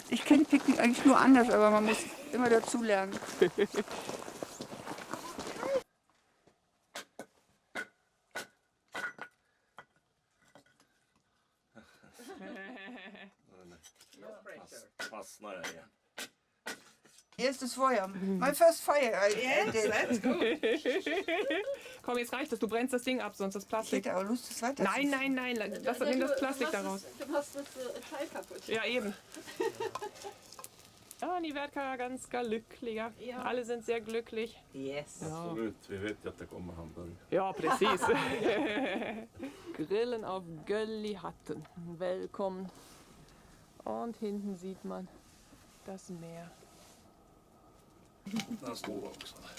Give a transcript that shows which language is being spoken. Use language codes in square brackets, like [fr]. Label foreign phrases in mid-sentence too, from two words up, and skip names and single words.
[de] Ich kenne Picknick eigentlich nur anders, aber man muss immer dazu lernen. Hier ist das Feuer. [en] My first fire. That's good. [de] Komm, jetzt reicht es. Du brennst das Ding ab, sonst das Ich Plastik. hätte aber Lust, das weiter Nein, nein, nein. Nimm das Plastik daraus. Du machst das Teil kaputt. Ja, eben. Ja, die wird ganz glücklich. Ja. Alle sind sehr glücklich. Yes. Ja, [sv] Absolut, vi vet ju att det kommer hamburgare. ja precis. [de] Grillen auf Göllihatten. Willkommen. Und hinten sieht man das Meer. [sv] Den står också.